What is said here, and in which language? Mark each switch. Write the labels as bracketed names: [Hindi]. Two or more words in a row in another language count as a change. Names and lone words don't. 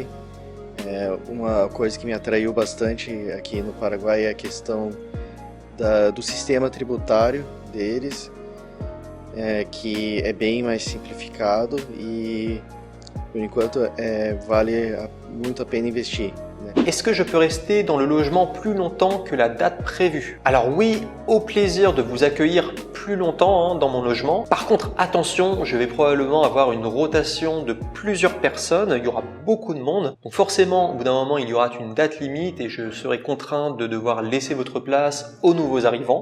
[Portuguese] Uma coisa que me atraiu bastante aqui no Paraguai é a questão do sistema tributário deles, que é bem mais simplificado e por enquanto vale muito a pena investir. [French] Est-ce que je peux rester dans le logement plus longtemps que la date prévue? Alors oui, au plaisir de vous accueillir plus longtemps dans mon logement. Par contre, attention, je vais probablement avoir une rotation de plusieurs personnes, il y aura beaucoup de monde. Donc forcément, au bout d'un moment, il y aura une date limite et je serai contraint de devoir laisser votre place aux nouveaux arrivants.